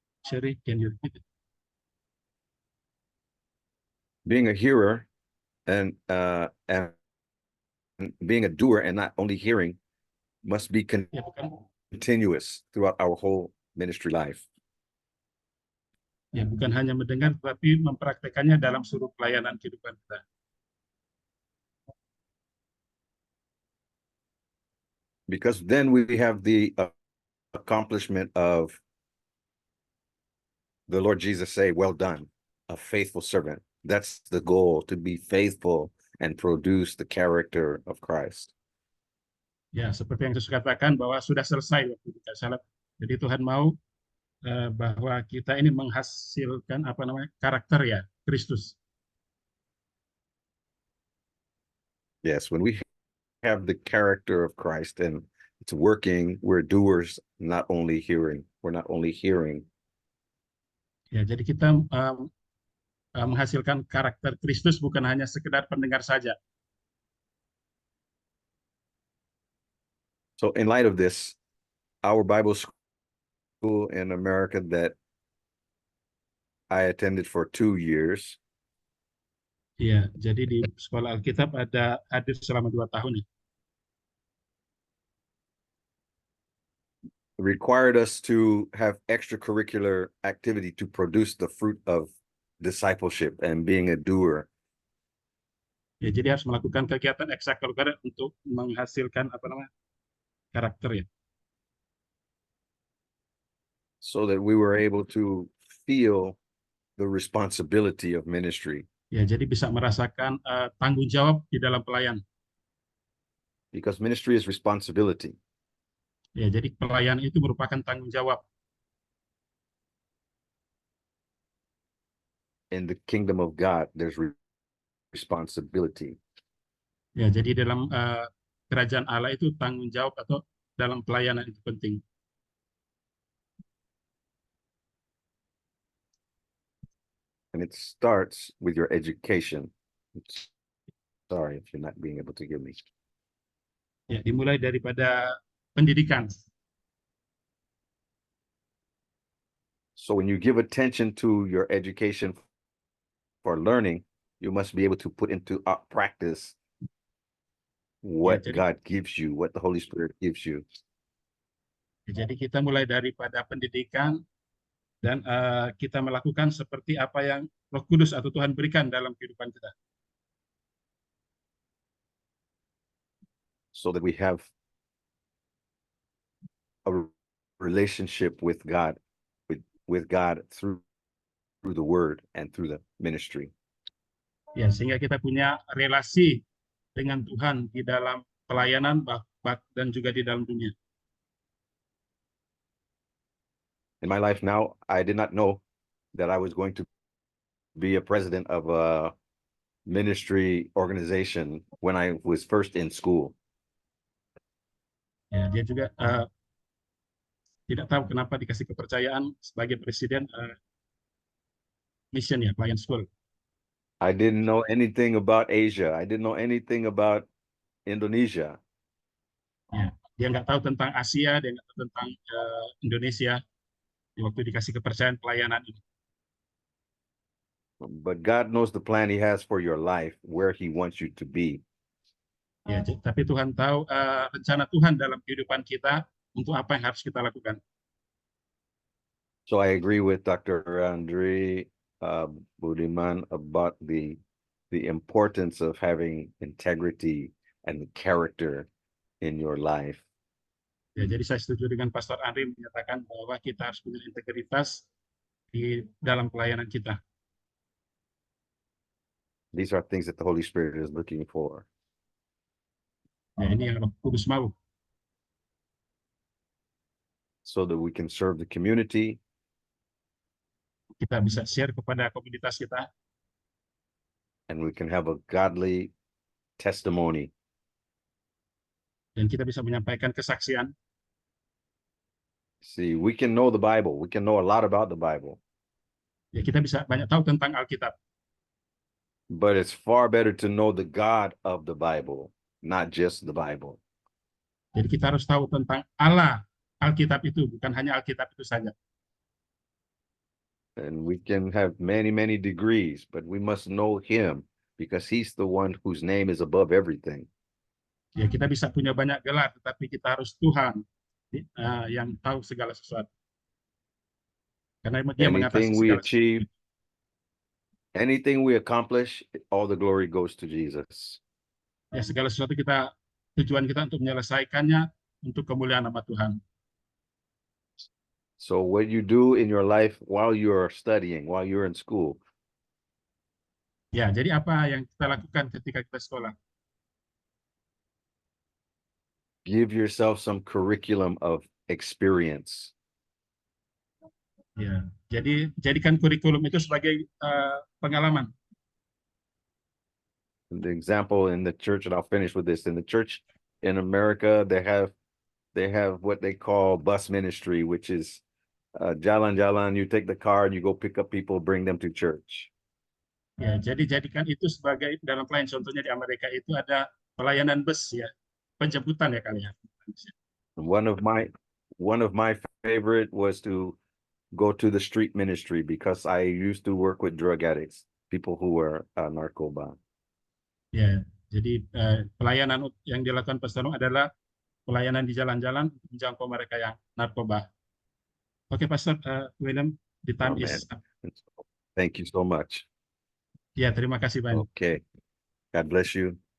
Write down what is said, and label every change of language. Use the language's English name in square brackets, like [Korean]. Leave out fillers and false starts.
[English] Sorry, can you repeat it? Being a hearer and being a doer and not only hearing must be continuous throughout our whole ministry life. [Indonesian] Ya, bukan hanya mendengar, tapi mempraktekannya dalam seluruh pelayanan kehidupan kita. [English] Because then we have the accomplishment of the Lord Jesus say, "Well done, a faithful servant." That's the goal, to be faithful and produce the character of Christ. [Indonesian] Ya, seperti yang Yesus katakan bahwa sudah selesai waktu kita salat. Jadi Tuhan mau bahwa kita ini menghasilkan karakter ya Kristus. [English] Yes, when we have the character of Christ and it's working, we're doers, not only hearing. We're not only hearing. [Indonesian] Ya, jadi kita menghasilkan karakter Kristus bukan hanya sekedar pendengar saja. [English] So in light of this, our Bible school in America that I attended for 2 years. [Indonesian] Ya, jadi di sekolah Alkitab ada hadir selama 2 tahun ya. [English] Required us to have extracurricular activity to produce the fruit of discipleship and being a doer. [Indonesian] Ya, jadi harus melakukan kegiatan ekstrakurikuler untuk menghasilkan karakter ya. [English] So that we were able to feel the responsibility of ministry. [Indonesian] Ya, jadi bisa merasakan tanggung jawab di dalam pelayan. [English] Because ministry is responsibility. [Indonesian] Ya, jadi pelayan itu merupakan tanggung jawab. [English] In the kingdom of God, there's responsibility. [Indonesian] Ya, jadi dalam kerajaan Allah itu tanggung jawab atau dalam pelayanan itu penting. [English] And it starts with your education. Sorry if you're not being able to give me. [Indonesian] Ya, dimulai daripada pendidikan. [English] So when you give attention to your education for learning, you must be able to put into practice what [Indonesian] jadi- [English] God gives you, what the Holy Spirit gives you. [Indonesian] Ya, jadi kita mulai daripada pendidikan dan kita melakukan seperti apa yang Roh Kudus atau Tuhan berikan dalam kehidupan kita. [English] So that we have a relationship with God, with God through the word and through the ministry. [Indonesian] Ya, sehingga kita punya relasi dengan Tuhan di dalam pelayanan dan juga di dalam dunia. [English] In my life now, I did not know that I was going to be a president of a ministry organization when I was first in school. [Indonesian] Ya, dia juga tidak tahu kenapa dikasih kepercayaan sebagai presiden mission ya, pelayan school. [English] I didn't know anything about Asia. I didn't know anything about Indonesia. [Indonesian] Ya, dia nggak tahu tentang Asia, dia nggak tahu tentang Indonesia di waktu dikasih kepercayaan pelayanan ini. [English] But God knows the plan He has for your life, where He wants you to be. [Indonesian] Ya, tapi Tuhan tahu rencana Tuhan dalam kehidupan kita untuk apa yang harus kita lakukan. [English] So I agree with Dr. Andre Budiman about the importance of having integrity and character in your life. [Indonesian] Ya, jadi saya setuju dengan Pastor Andri menyatakan bahwa kita harus punya integritas di dalam pelayanan kita. [English] These are things that the Holy Spirit is looking for. [Indonesian] Ya, ini yang Roh Kudus mau. [English] So that we can serve the community. [Indonesian] Kita bisa share kepada komunitas kita. [English] And we can have a godly testimony. [Indonesian] Dan kita bisa menyampaikan kesaksian. [English] See, we can know the Bible. We can know a lot about the Bible. [Indonesian] Ya, kita bisa banyak tahu tentang Alkitab. [English] But it's far better to know the God of the Bible, not just the Bible. [Indonesian] Jadi kita harus tahu tentang Allah Alkitab itu, bukan hanya Alkitab itu saja. [English] And we can have many, many degrees, but we must know Him because He's the one whose name is above everything. [Indonesian] Ya, kita bisa punya banyak gelar, tetapi kita harus Tuhan yang tahu segala sesuatu. Karena Dia mengatasi [English] Anything we [Indonesian] segala sesuatu. [English] achieve, anything we accomplish, all the glory goes to Jesus. [Indonesian] Ya, segala sesuatu tujuan kita untuk menyelesaikannya untuk kemuliaan nama Tuhan. [English] So what you do in your life while you're studying, while you're in school, [Indonesian] Ya, jadi apa yang kita lakukan ketika kita sekolah? [English] give yourself some curriculum of experience. [Indonesian] Ya, jadi jadikan kurikulum itu sebagai pengalaman. [English] The example in the church, and I'll finish with this. In the church in America, they have what they call bus ministry, which is [Indonesian] jalan-jalan. [English] You take the car and you go pick up people, bring them to church. [Indonesian] Ya, jadi jadikan itu sebagai dalam pelayanan. Contohnya di Amerika itu ada pelayanan bus ya, penjemputan ya kali ya. [English] One of my favorite was to go to the street ministry because I used to work with drug addicts, people who were narcoba. [Indonesian] Ya, jadi pelayanan yang dilakukan Pastor Nung adalah pelayanan di jalan-jalan untuk menjangkau mereka yang narkoba. [English] Oke, Pastor William, the time Amen. is up. Thank you so much. [Indonesian] Ya, terima kasih banyak. [English] Okay. God bless you.